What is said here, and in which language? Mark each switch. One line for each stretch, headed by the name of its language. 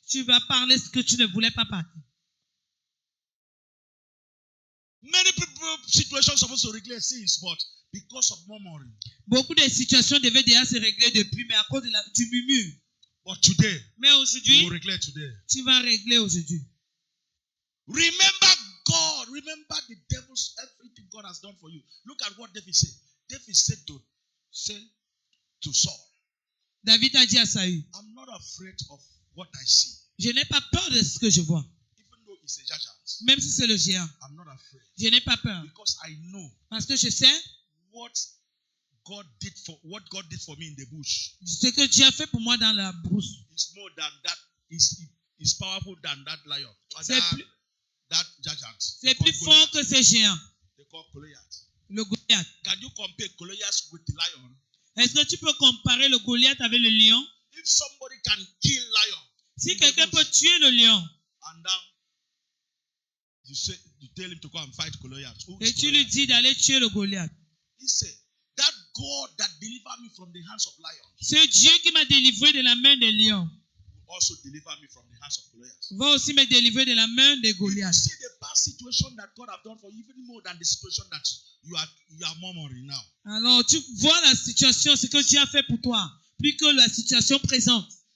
French: Tu vas parler ce que tu ne voulais pas parler.
English: Many people situations supposed to regulate things, but because of murmuring.
French: Beaucoup de situations devaient déjà se régler depuis, mais à cause du murmure.
English: But today,
French: Mais
English: you
French: aujourd'hui,
English: will regulate today.
French: tu vas régler aujourd'hui.
English: Remember God. Remember the devil's everything God has done for you. Look at what David said. David said to Saul,
French: David a dit à Saül,
English: I'm not afraid of what I see.
French: je n'ai pas peur de ce que je vois.
English: Even though it's a giant,
French: Même si c'est le géant,
English: I'm not afraid.
French: je n'ai pas peur.
English: Because I know
French: Parce que je sais
English: what God did for me in the bush.
French: ce que Dieu a fait pour moi dans la brousse.
English: It's more than that. It's powerful than that lion. That giant.
French: C'est plus fort que ces géants.
English: They call Goliath.
French: Le Goliath.
English: Can you compare Goliath with the lion?
French: Est-ce que tu peux comparer le Goliath avec le lion?
English: If somebody can kill lion,
French: Si quelqu'un peut tuer le lion,
English: and then you tell him to go and fight Goliath.
French: et tu lui dis d'aller tuer le Goliath.
English: He said, that God that delivered me from the hands of lions
French: Ce Dieu qui m'a délivré de la main des lions
English: will also deliver me from the hands of Goliath.
French: va aussi me délivrer de la main des
English: You
French: Goliaths.
English: see the past situation that God have done for you, even more than the situation that you are murmuring now.
French: Alors tu vois la situation, ce que Dieu a fait pour toi, plus que la situation présente.